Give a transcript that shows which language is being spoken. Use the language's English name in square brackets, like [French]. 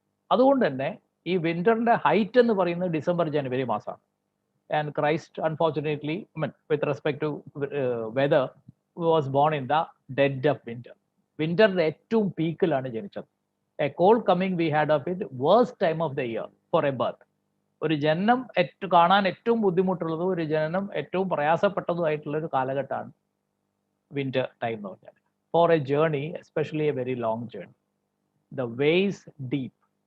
[Malayalam] അതുകൊണ്ട് തന്നെ ഈ വിന്ററിന്റെ ഹൈറ്റ് എന്ന് പറയുന്നത് ഡിസംബർ ജനുവരി മാസമാണ്. [English] And Christ, unfortunately, with respect to weather, was born in the dead of winter. [Malayalam] വിന്ററിന്റെ ഏറ്റവും പീക്കിലാണ് ജനിച്ചത്. [English] A cold coming we had of it, worst time of the year for a birth. [Malayalam] ഒരു ജനനം കാണാൻ ഏറ്റവും ബുദ്ധിമുട്ടുള്ളതും ഒരു ജനനം ഏറ്റവും പ്രയാസപ്പെട്ടതുമായിട്ടുള്ള ഒരു കാലഘട്ടമാണ് വിന്റർ ടൈം എന്ന് പറഞ്ഞാൽ. [English] For a journey, especially a very long journey. The ways deep.